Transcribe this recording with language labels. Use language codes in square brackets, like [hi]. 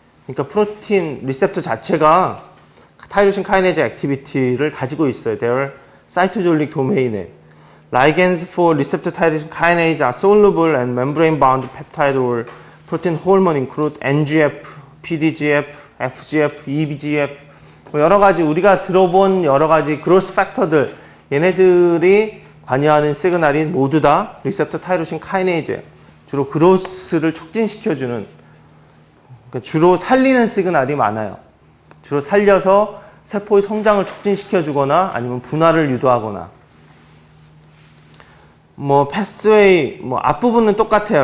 [ko] 그러니까 프로틴 리셉터 자체가 타이로신 카이네이즈 액티비티를 가지고 있어요. [en] Their cytosolic domain에. Ligands for receptor tyrosine kinase are soluble and membrane-bound peptide or protein hormone include NGF, PDGF, FGF, EGF [ko] 뭐 여러 가지 우리가 들어본 여러 가지 그로스 팩터들 얘네들이 관여하는 시그널이 모두 다 리셉터 타이로신 카이네이즈예요. 주로 그로스를 촉진시켜주는 그러니까 주로 살리는 시그널이 많아요. 주로 살려서 세포의 성장을 촉진시켜주거나 아니면 분화를 유도하거나 뭐 패스웨이 뭐 앞부분은 똑같아요.